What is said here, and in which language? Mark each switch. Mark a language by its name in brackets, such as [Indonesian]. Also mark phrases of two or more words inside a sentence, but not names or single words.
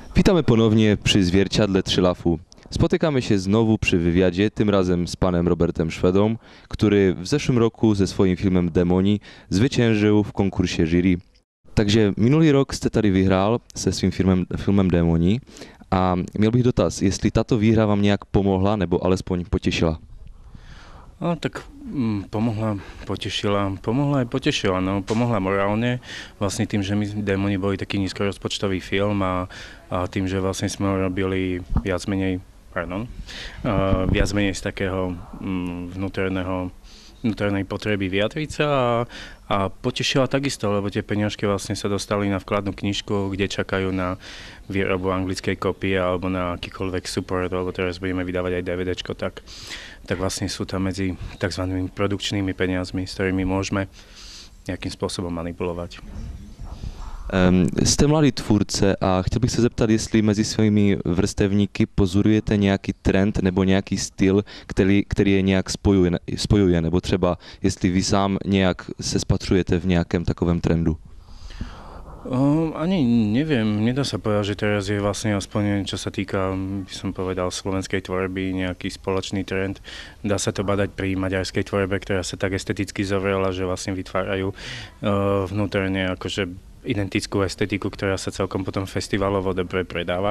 [Polish] Witamy ponownie przy Zwierciadle Trzylafu. Spotykamy się znowu przy wywiadzie, tym razem z panem Robertem Szwedą, który w zeszłym roku ze swoim filmem Demoni zwyciężył w konkursie jury. [Czech] Takže minulý rok jste tady vyhrál se svým filmem Démoni a měl bych dotaz, jestli tato výhra vám nějak pomohla nebo alespoň potěšila? [Slovak] No tak pomohla, potešila, pomohla aj potešila, no pomohla morálne, vlastne tým, že my Démoni boli taký nízkorozpočtový film a tým, že vlastne sme ho robili viac menej z takého vnútornej potreby vyjadriť sa a potešila takisto, lebo tie peniažky vlastne sa dostali na vkladnú knižku, kde čakajú na výrobu anglickej kopie alebo na akýkoľvek support, alebo teraz budeme vydávať aj DVDčko, tak vlastne sú tam medzi tzv. Produkčnými peniazmi, s ktorými môžeme nejakým spôsobom manipulovať. [Czech] Jste mladý tvůrce a chtěl bych se zeptat, jestli mezi svými vrstevníky pozorujete nějaký trend nebo nějaký styl, který je nějak spojuje, nebo třeba jestli vy sám nějak se spatřujete v nějakém takovém trendu. [Slovak] Ani neviem, nedá sa povedať, že teraz je vlastne aspoň, čo sa týka, by som povedal, slovenskej tvorby, nejaký spoločný trend. Dá sa to badať pri maďarskej tvorbe, ktorá sa tak esteticky zovrela, že vlastne vytvárajú vnútorne akože identickú estetiku, ktorá sa celkom potom festivalovo dobre predáva.